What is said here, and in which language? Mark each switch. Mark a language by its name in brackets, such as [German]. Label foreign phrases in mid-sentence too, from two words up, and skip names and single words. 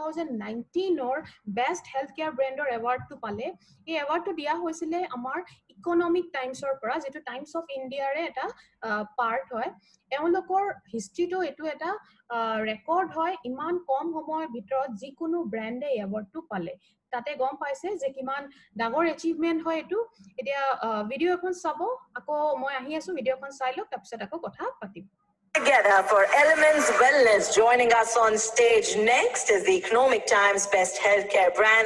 [Assamese] 2019ৰ [English] best health care [Assamese] ব্ৰ্যান্ডৰ এৱাৰ্ডটো পালে এই এৱাৰ্ডটো দিয়া হৈছিলে আমাৰ ইকনমিক টাইমছৰ পৰা যেটো টাইমছ অফ ইণ্ডিয়াৰে এটা পাৰ্ট হয় এওঁলোকৰ হিষ্ট্ৰীটো এটো এটা ৰেকৰ্ড হয় ইমান কম সময়ৰ ভিতৰত যিকোনো ব্ৰেণ্ডে এৱাৰ্ডটো পালে তাতে গম পাইছে যে কিমান ডাঙৰ এচিভমেন্ট হয় এটো এতিয়া ভিডিও এখন চাব আকৌ মই আহি আছো ভিডিওখন চাই লওক তাৰপিছত আকৌ কথা পাতিম [English] Together for Elements Wellness. Joining us on stage next is the Economic Times Best Healthcare Brands.